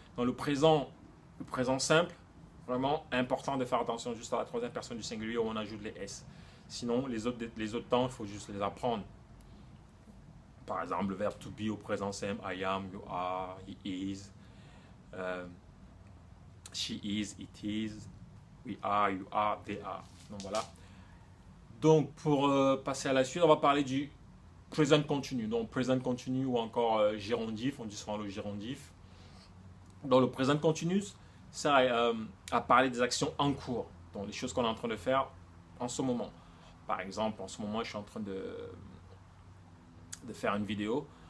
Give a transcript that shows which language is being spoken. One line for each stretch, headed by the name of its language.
French: Dans le présent simple, vraiment important de faire attention juste à la troisième personne du singulier où on ajoute les S. Sinon, les autres temps, il faut juste les apprendre. Par exemple, le verbe to be au présent simple,
English: I am, you are, he is. She is, it is, we are, you are, they are.
French: Donc voilà. Donc pour passer à la suite, on va parler du present continue. Donc present continue ou encore gérondif, on dit souvent le gérondif. Dans le present continue, ça à parler des actions en cours. Donc les choses qu'on est en train de faire en ce moment. Par exemple, en ce moment, je suis en train de faire une vidéo.